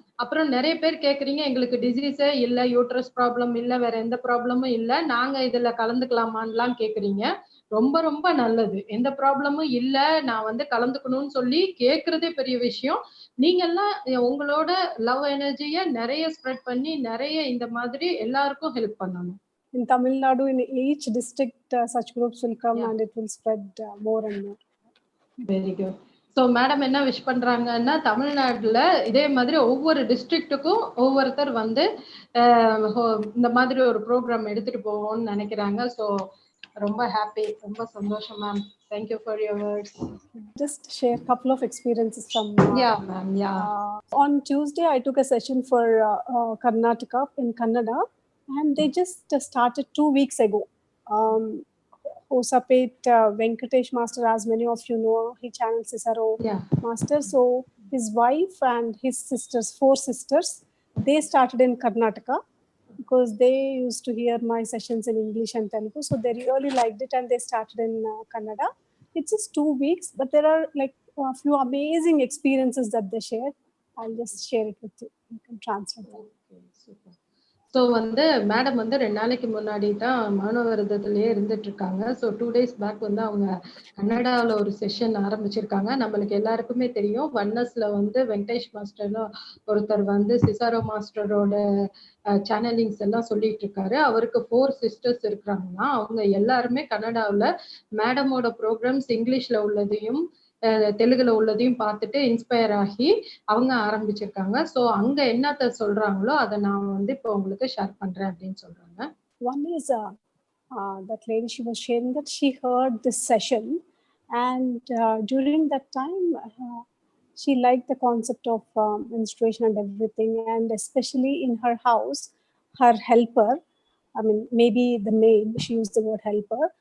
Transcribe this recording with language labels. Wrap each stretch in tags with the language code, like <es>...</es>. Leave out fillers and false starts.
<ta>அப்புறம் நிறைய பேர் கேக்குறீங்க, எங்களுக்கு டிசீஸே இல்ல, யூட்ரஸ் ப்ராப்ளம் இல்ல, வேற எந்த ப்ராப்ளமும் இல்ல, நாங்க இதுல கலந்துக்கலாமான்லாம் கேக்குறீங்க. ரொம்ப ரொம்ப நல்லது. எந்த ப்ராப்ளமும் இல்ல, நான் வந்து கலந்துக்கணும்னு சொல்லி கேக்குறதே பெரிய விஷயம். நீங்கெல்லாம் உங்களோட லவ் எனர்ஜிய நிறைய ஸ்ப்ரெட் பண்ணி நிறைய இந்த மாதிரி எல்லாருக்கும் ஹெல்ப் பண்ணணும்.</ta> <en>In Tamil Nadu, in each district, such groups will come and it will spread more and more. Very good.</en> <ta>So madam என்ன விஷ் பண்றாங்கன்னா, தமிழ்நாட்டுல இதே மாதிரி ஒவ்வொரு டிஸ்ட்ரிக்ட்டுக்கும் ஒவ்வொருத்தர் வந்து இந்த மாதிரி ஒரு ப்ரோக்ராம் எடுத்துட்டு போவோம்னு நினைக்கிறாங்க. ஸோ ரொம்ப ஹாப்பி, ரொம்ப சந்தோஷம் ma'am.</ta> <en>Thank you for your words. Just share a couple of experiences from. Yeah, ma'am. Yeah. On Tuesday, I took a session for Karnataka in Kannada, and they just started 2 weeks ago. Osapet Venkatesh Master, as many of you know, he channels Cicero Master. So his wife and his sisters, 4 sisters, they started in Karnataka because they used to hear my sessions in English and Telugu. So they really liked it and they started in Kannada. It's just 2 weeks, but there are like a few amazing experiences that they shared. I'll just share it with you. You can translate them. Okay, super.</en> <ta>So வந்து madam வந்து 2 நாளைக்கு முன்னாடி தான் மௌன விரதத்திலேயே இருந்துட்டு இருக்காங்க. So 2 days back வந்து அவங்க கன்னடாவில் ஒரு செஷன் ஆரம்பிச்சிருக்காங்க. நம்மளுக்கு எல்லாருக்குமே தெரியும், ஒன்னஸ்ல வந்து வெங்கடேஷ் மாஸ்டர்னு ஒருத்தர் வந்து சிசாரோ மாஸ்டரோட சேனலிங்ஸ் எல்லாம் சொல்லிட்டு இருக்காரு. அவருக்கு 4 சிஸ்டர்ஸ் இருக்கிறாங்கன்னா, அவங்க எல்லாருமே கன்னடாவில் மேடமோட ப்ரோக்ராம்ஸ் இங்கிலீஷ்ல உள்ளதையும் தெலுங்குல உள்ளதையும் பார்த்துட்டு இன்ஸ்பயர் ஆகி அவங்க ஆரம்பிச்சிருக்காங்க. ஸோ அங்க என்னத்த சொல்றாங்களோ அதை நான் வந்து இப்போ உங்களுக்கு ஷேர் பண்றேன் அப்படின்னு சொல்றாங்க.</ta> <en>One is that lady, she was sharing that she heard this session, and during that time she liked the concept of menstruation and everything, and especially in her house, her helper, I mean maybe the maid, she used the word helper.</en>